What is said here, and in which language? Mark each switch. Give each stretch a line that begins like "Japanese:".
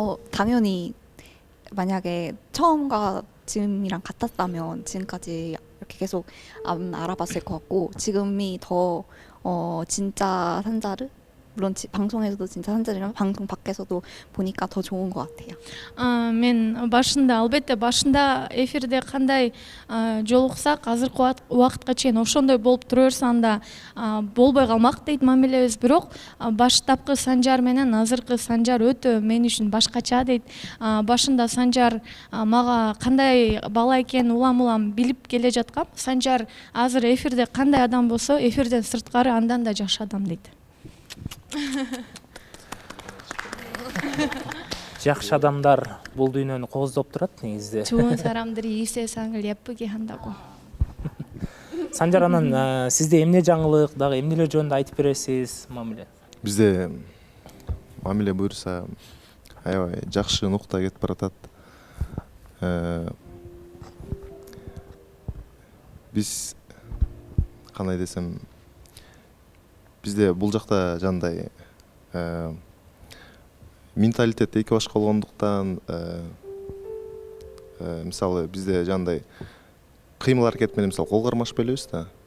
Korean: 당연히 만약에 처음과 지금이랑 같았다면 지금까지 이렇게 계속 안 알아봤을 것 같고 지금이 더 진짜 산자르 물론 방송에서도 진짜 산자르랑 방송 밖에서도 보니까 더 좋은 것 같아요.
Kyrgyz: Мен башында, албетте башында эфирде кандай жолуксак, азыркы убакытка чейин ошондой болуп тура берсе анда болбой калмак дейт мамилебиз. Бирок баштапкы Санжар менен азыркы Санжар өтө мен үчүн башкача дейт. Башында Санжар мага кандай бала экенин улам-улам билип келе жаткам. Санжар азыр эфирде кандай адам болсо, эфирден сырткары андан да жакшы адам дейт. Жакшы адамдар бул дүйнөнү кооздоп турат негизде.
Korean: 좋은 사람들이 이 세상을 예쁘게 한다고.
Kyrgyz: Санжар, анан сизде эмне жаңылык, дагы эмнелер жөнүндө айтып бересиз, мамиле? Бизде мамиле буюрса аябай жакшы нукта кетип баратат. Биз кандай десем, бизде бул жакта жандай менталитет эки башка болгондуктан мисалы бизде жандай кыймыл аракет менен мисалы кол кармашып элебиз да.